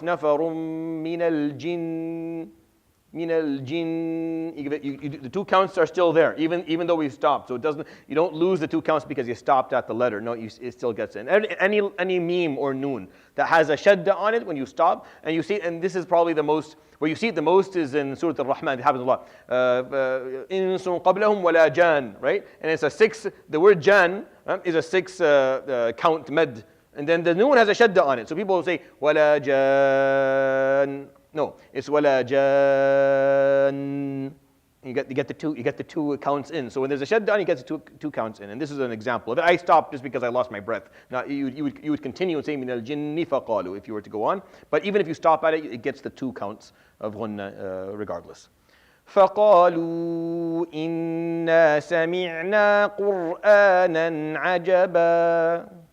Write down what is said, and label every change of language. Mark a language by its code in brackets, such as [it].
[ar] نَفَرٌ مِّنَ الْجِنِّ مِنَ الْجِنِّ. [en] The 2 counts are still there, even though we stopped. So you don't lose the 2 counts because you stopped at the letter. No, it still gets in. Any meme or noon that has a shadda on it when you stop, and you see, and this is probably the most, where you see it the most is in Surah Al-Rahman. It happens a lot. [ar] إِنسٌ قَبْلَهُمْ وَلَا جَان, [en] right? And it's a 6, the word jan is a 6 count med. And then the noon has a shadda on it. So people will say, [ar] وَلَا جَان. [en] No, it's وَلَا جَان. You get the two counts in. So when there's a shadda, you get the two counts in. And this is an example of it. I stopped just because I lost my breath. Now you would continue and say [ar] min al-jinni faqalu [en] if you were to go on. But even if you stop at it, it gets the two counts of ghunna regardless. [ar] فقالوا إنا سمعنا قرآنا عجبا.